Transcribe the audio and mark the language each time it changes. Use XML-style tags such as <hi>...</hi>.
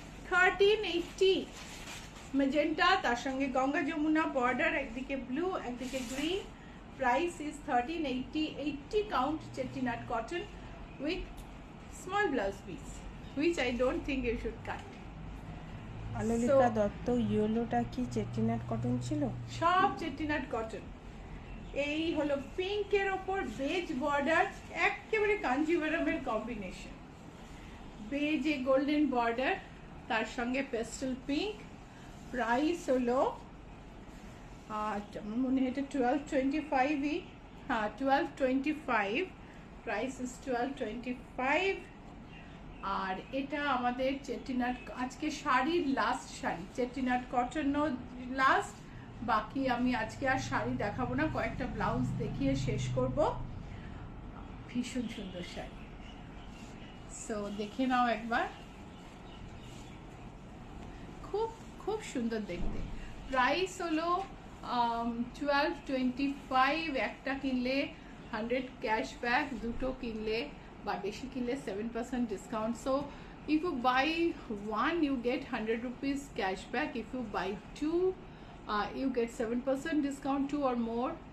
<bn>1380 magenta, তার সঙ্গে Ganga Jamuna border, একদিকে ব্লু একদিকে green.</bn> <en>Price is 1380, 80 count chettinad cotton with small blouse piece, which I don't think you should cut.</en> <bn>Alolika Dutta, ইয়েলোটা কি চেটিনাট cotton ছিল? সব চেটিনাট কটন। এই হলো পিঙ্কের ওপর বেজ বর্ডার, একেবারে কাঞ্জিভারামের কম্বিনেশন। বেজে গোল্ডেন বর্ডার, তার সঙ্গে পেস্টেল পিঙ্ক। প্রাইস হলো আমার মনে হয় এটা 1225ই, হ্যাঁ 1225।</bn> <en>Price is 1225।</en> <bn>আর এটা আমাদের চেটিনাট, আজকে শাড়ির লাস্ট শাড়ি, চেটিনাট কটনও লাস্ট। বাকি আমি আজকে আর শাড়ি দেখাবো না, কয়েকটা ব্লাউজ দেখিয়ে শেষ করব। ভীষণ সুন্দর শাড়ি, সো দেখে নাও একবার। খুব খুব সুন্দর দেখতে। প্রাইস হলো 1225। একটা কিনলে 100 ক্যাশব্যাক, দুটো কিনলে বা বেশি কিনলে 7% discount.</bn> <en>So if you buy one you get 100 rupees cashback, if you buy two you get 7% discount, 2 or more।</en>